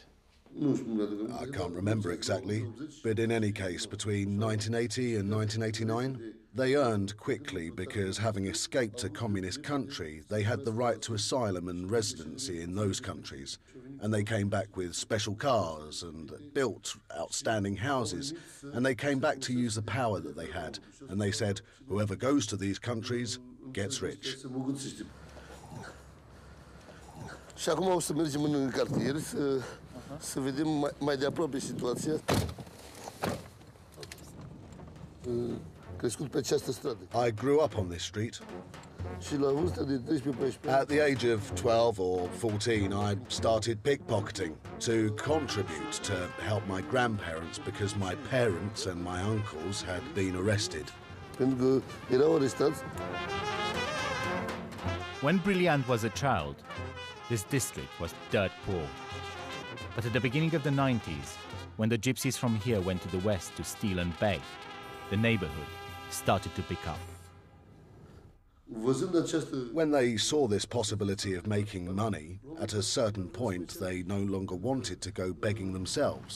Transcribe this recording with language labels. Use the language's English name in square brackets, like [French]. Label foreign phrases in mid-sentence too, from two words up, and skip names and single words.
[English] I can't remember exactly, but in any case, between 1980 and 1989, they earned quickly because, having escaped a communist country, they had the right to asylum and residency in those countries. And they came back with special cars and built outstanding houses. And they came back to use the power that they had. And they said, whoever goes to these countries gets rich. [Romanian] Și acum o să mergem în cartier să vedem mai de aproape situația. Crescut pe această stradă. [English] I grew up on this street. [Romanian] Și la vârsta de 13-14 [English] At the age of 12 or 14, I started pickpocketing to contribute to help my grandparents because my parents and my uncles had been arrested. [Romanian] Pentru că erau arestați. [English] When Brilliant was a child, this district was dirt poor. But at the beginning of the 90s, when the gypsies from here went to the west to steal and beg, the neighborhood started to pick up. When they saw this possibility of making money, at a certain point they no longer wanted to go begging themselves.